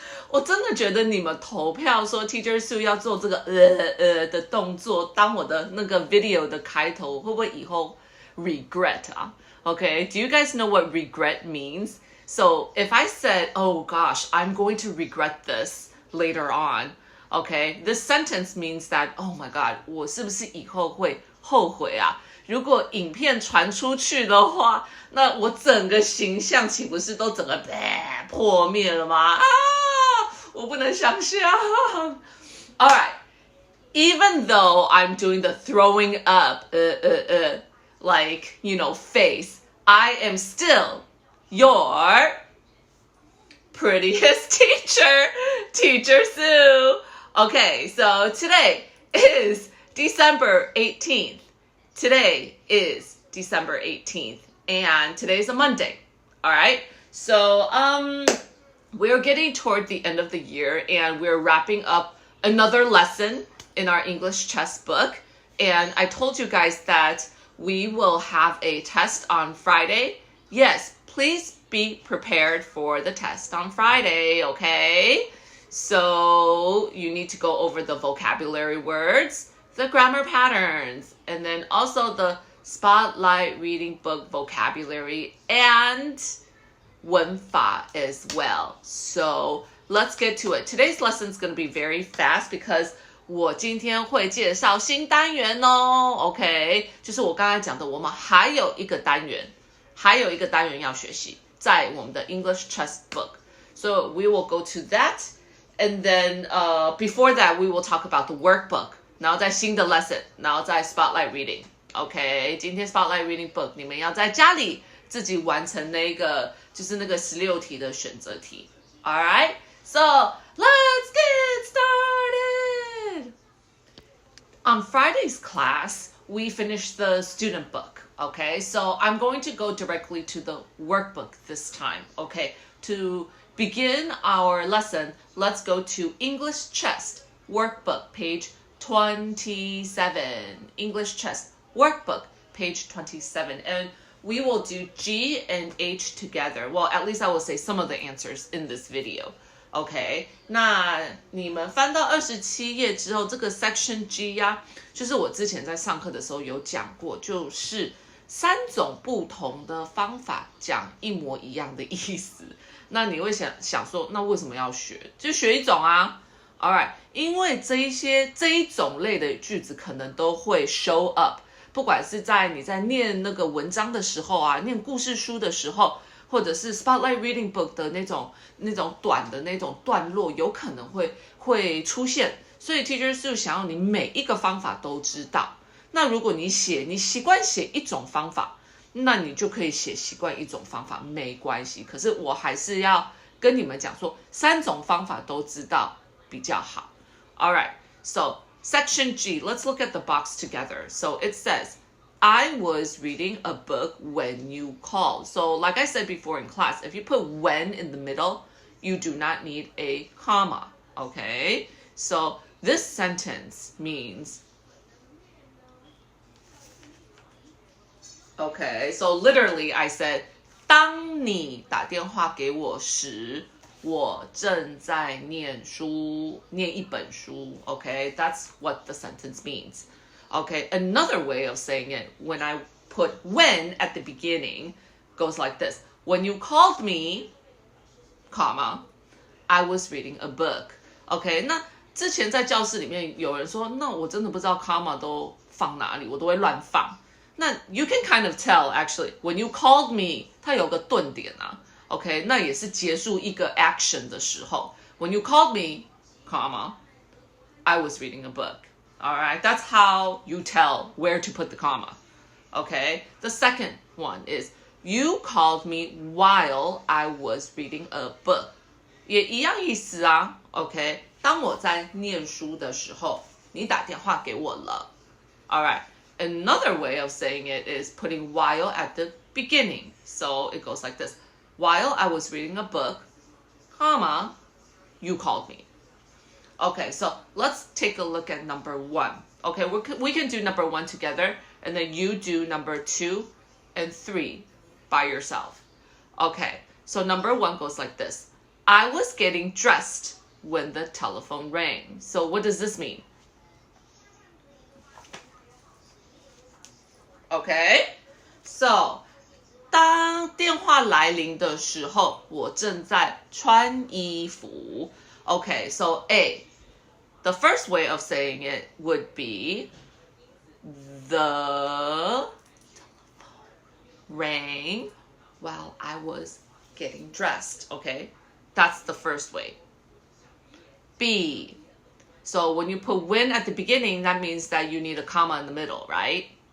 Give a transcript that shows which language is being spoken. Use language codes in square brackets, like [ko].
[zh] 我真的觉得你们投票说 Teacher Sue 要做这个的动作当我的那个 video 的开头，会不会以后 regret 啊 ？ [en] Okay, do you guys know what regret means? So if I said, oh gosh, I'm going to regret this later on, okay, this sentence means that, oh my god, [zh] 我是不是以后会后悔啊？如果影片传出去的话，那我整个形象岂不是都整个破灭了吗？啊，我不能想象。 [en] All right, even though I'm doing the throwing up, like, you know, face, I am still your prettiest teacher, Teacher Sue. Okay, so today is December 18th. Today is December 18th, and today's a Monday. All right, so we're getting toward the end of the year, and we're wrapping up another lesson in our English chess book. And I told you guys that we will have a test on Friday. Yes, please be prepared for the test on Friday, okay? So you need to go over the vocabulary words, the grammar patterns, and then also the spotlight reading book vocabulary and 文法 as well. So let's get to it. Today's lesson is going to be very fast because [zh] 我今天会介绍新单元哦 OK 就是我刚才讲的我们还有一个单元要学习在我们的 English chess book. [en] So we will go to that, and then before that we will talk about the workbook. [zh] 然后在新的 lesson, 然后在 spotlight reading. OK, 今天 spotlight reading book 你们要在家里自己完成那个就是那个16题的选择题. [en] Alright, so let's get started. On Friday's class, we finished the student book. Okay, so I'm going to go directly to the workbook this time. Okay, to begin our lesson, let's go to English Chess Workbook, page 27. English Chess Workbook, page 27. And we will do G and H together. Well, at least I will say some of the answers in this video. [zh] OK, 那你们翻到27页之后，这个 section G 呀，就是我之前在上课的时候有讲过，就是3种不同的方法讲一模一样的意思。那你会想说，那为什么要学？就学一种啊。 All right, 因为这一种类的句子可能都会 [en] show up， [zh] 不管是在你在念那个文章的时候啊，念故事书的时候。或者是 spotlight reading book 的那种短的那种段落，有可能会出现，所以 Teacher Sue 想要你每一个方法都知道。那如果你习惯写一种方法，那你就可以习惯一种方法，没关系。可是我还是要跟你们讲说，3种方法都知道比较好。 [en] All right, so section G, let's look at the box together. So it says, I was reading a book when you called. So like I said before in class, if you put when in the middle, you do not need a comma, okay? So this sentence means, okay, so literally I said, [zh] 当你打电话给我时，我正在念书，念一本书, [en] okay? That's what the sentence means. Okay, another way of saying it, when I put when at the beginning, goes like this. When you called me, comma, I was reading a book. [zh] Okay, 那之前在教室里面有人说，那我真的不知道 comma 都放哪里，我都会乱放。 [en] 那 you can kind of tell actually, when you called me, [zh] 它有个顿点啊。 Okay, 那也是结束一个 action 的时候。 [en] When you called me, comma, I was reading a book. All right, that's how you tell where to put the comma. Okay, the second one is you called me while I was reading a book. [zh] 也一样意思啊 OK, 当我在念书的时候，你打电话给我了。 [en] All right, another way of saying it is putting while at the beginning. So it goes like this. While I was reading a book, comma, you called me. Okay, so let's take a look at number 1. Okay, we can do number 1 together. and then you do number 2 and 3 by yourself. Okay, so number 1 goes like this. I was getting dressed when the telephone rang. So what does this mean? [zh] Okay, so 当电话来临的时候，我正在穿衣服。 [en] Okay, so A, the first way of saying it would be the rang while I was getting dressed. Okay, that's the first way. B, so when you put when at the beginning, that means that you need a comma in the middle, right?